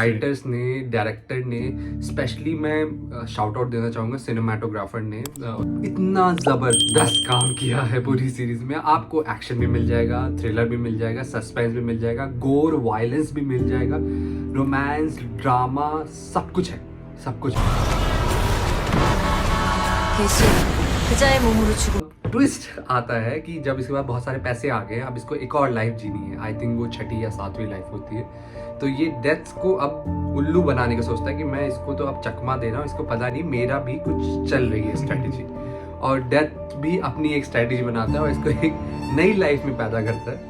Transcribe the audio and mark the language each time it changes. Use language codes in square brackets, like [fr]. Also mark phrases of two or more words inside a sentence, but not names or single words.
[hi] राइटर्स ने, डायरेक्टर ने, स्पेशली मैं [en] shout out [hi] देना चाहूँगा सिनेमाटोग्राफर ने इतना ज़बरदस्त काम किया है पूरी सीरीज में। आपको एक्शन भी मिल जाएगा, थ्रिलर भी मिल जाएगा, सस्पेंस भी मिल जाएगा, [en] gore violence [hi] भी मिल जाएगा, [en] romance, drama, [hi] सब कुछ है, सब कुछ है। [ko] 대신 그자의 몸으로 죽음. [hi] ट्विस्ट आता है कि जब इसके बाद बहुत सारे पैसे आ गए, अब इसको एक और लाइफ जीनी है। [en] I think [hi] वो 6ठी या 7वीं लाइफ होती है। तो ये डेथ को अब उल्लू बनाने का सोचता है कि मैं इसको तो अब चकमा दे रहा हूँ, इसको पता नहीं मेरा भी कुछ चल रही है स्ट्रेटेजी। और डेथ भी अपनी एक स्ट्रेटेजी बनाता है और इसको एक नई लाइफ में पैदा करता है।